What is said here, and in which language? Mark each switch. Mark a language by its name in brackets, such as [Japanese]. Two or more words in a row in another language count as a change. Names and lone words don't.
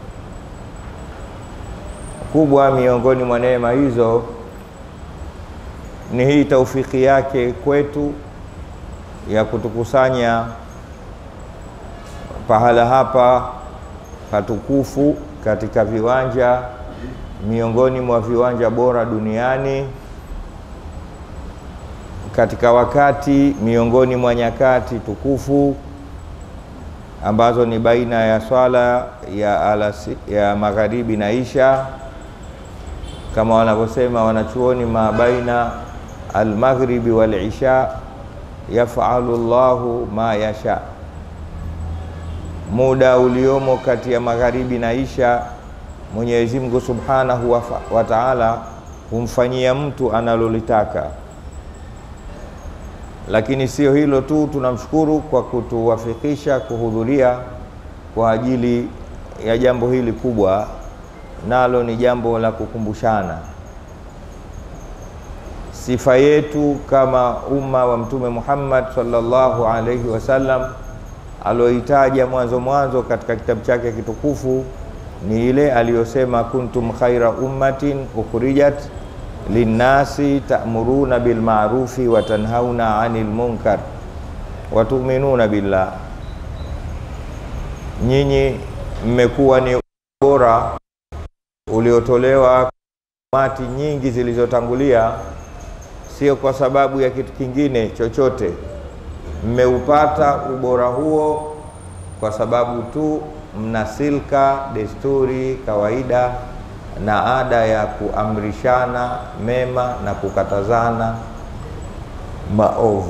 [Swahili] Kubwa miongoni mwa neema hizo ni hii taufiki yake kwetu ya kutukusanya pahala hapa patukufu katika viwanja miongoni mwa viwanja bora duniani, katika wakati miongoni mwa nyakati tukufu ambazo ni baina ya swala ya magharibi na isha, kama wanavyosema wanachuoni, [Arabic] ما بين المغرب والعشاء يفعل الله ما يشاء. [Swahili] Muda uliomo kati ya magharibi na isha, Mwenyezi Mungu [Arabic] سبحانه وتعالى [Swahili] humfanyia mtu analolitaka. Lakini sio hilo tu, tunamshukuru kwa kutuwafikisha kuhudhuria kwa ajili ya jambo hili kubwa, nalo ni jambo la kukumbushana sifa yetu kama umma wa Mtume Muhammad [Arabic] صلى الله عليه وسلم [Swahili] aloitaja mwanzo katika kitabu chake kitukufu. Ni ile aliyosema, [Arabic] كنتم خير أمة أخرجت للناس تأمرون بالمعروف وتنهون عن المنكر وتؤمنون بالله. [Swahili] Nyinyi mmekuwa ni bora uliotolewa mati nyingi zilizotangulia, sio kwa sababu ya kitu kingine chochote. Mmeupata ubora huo kwa sababu tu mnasilka desturi, kawaida na ada ya kuamrishana mema na kukatazana maovu.